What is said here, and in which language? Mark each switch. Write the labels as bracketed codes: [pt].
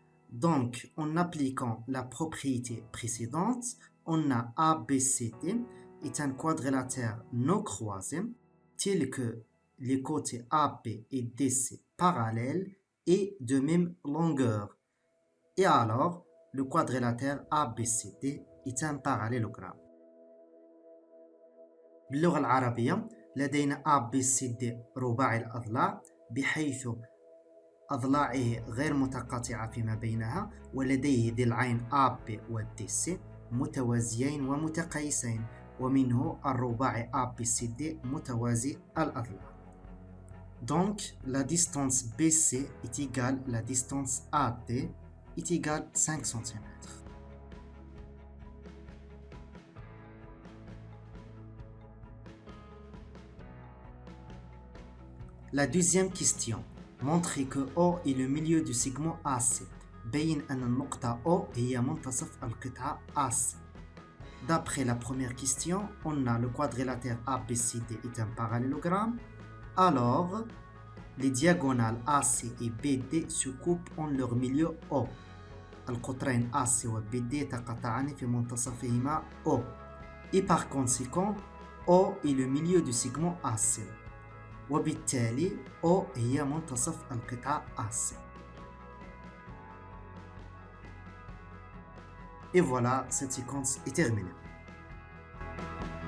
[fr] Donc, en appliquant la propriété précédente, on a ABCD est un quadrilatère non croisé tel que les côtés AB et DC parallèles et de même longueur. Et alors, le quadrilatère ABCD est un parallélogramme. [ar] باللغة العربية لدينا ABCD رباعي الأضلاع بحيث أضلاعه غير متقاطعة فيما بينها ولديه ضلعين AB و DC متوازيين ومتقايسين ومنه الرباعي ABCD متوازي الأضلاع. [fr] Donc, la distance BC est égale à la distance AD est égale 5 cm. La deuxième question. Montrez que O est le milieu du segment AC. [ar] بين أن النقطة O هي منتصف القطعة AC. [fr] D'après la première question, on a le quadrilatère ABCD est un parallélogramme. Alors, les diagonales AC et BD se coupent en leur milieu O. [ar] القطرين AC و BD يتقاطعان في منتصفهما O. [fr] Et par conséquent, O est le milieu du segment AC. [ar] وبالتالي O هي منتصف القطعة AC. [fr] Et voilà, cette séquence est terminée.